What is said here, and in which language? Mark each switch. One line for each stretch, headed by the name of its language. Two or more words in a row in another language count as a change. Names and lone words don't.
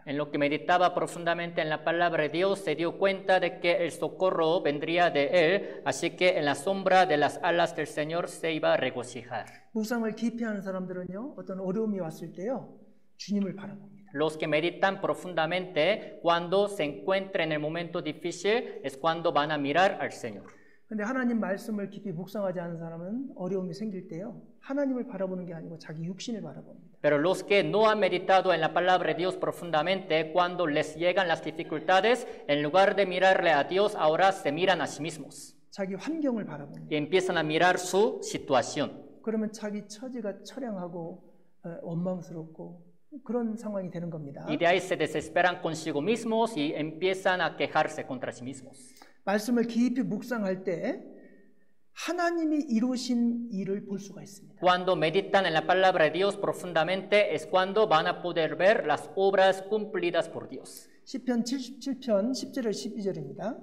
Spanish: En lo que meditaba profundamente en la palabra de Dios, se dio cuenta de que el socorro vendría de él, así que en la sombra de las alas del Señor se iba a regocijar.
Korean: 묵상을 깊이 하는 사람들은요, 어떤 어려움이 왔을 때요, 주님을 바라봅니다.
Spanish: Los que meditan profundamente, cuando se encuentren en el momento difícil, es cuando van a mirar al Señor.
Korean: 근데 하나님 말씀을 깊이 묵상하지 않은 사람은 어려움이 생길 때요, 하나님을 바라보는 게 아니고 자기 육신을 바라봅니다.
Spanish: Pero los que no han meditado en la palabra de Dios profundamente, cuando les llegan las dificultades, en lugar de mirarle a Dios, ahora se miran a sí mismos.
Korean: 자기 환경을 바라봅니다.
Spanish: Y empiezan a mirar su situación.
Korean: 그러면 자기 처지가 처량하고 원망스럽고 그런 상황이 되는 겁니다.
Spanish: Y de ahí se desesperan consigo mismos y empiezan a quejarse contra sí mismos.
Korean: 말씀을 깊이 묵상할 때 하나님이 이루신 일을 볼 수가 있습니다.
Spanish: Cuando meditan en la palabra de Dios profundamente es cuando van a poder ver las obras cumplidas por Dios.
Korean: 시편 77편 10절에 12절입니다.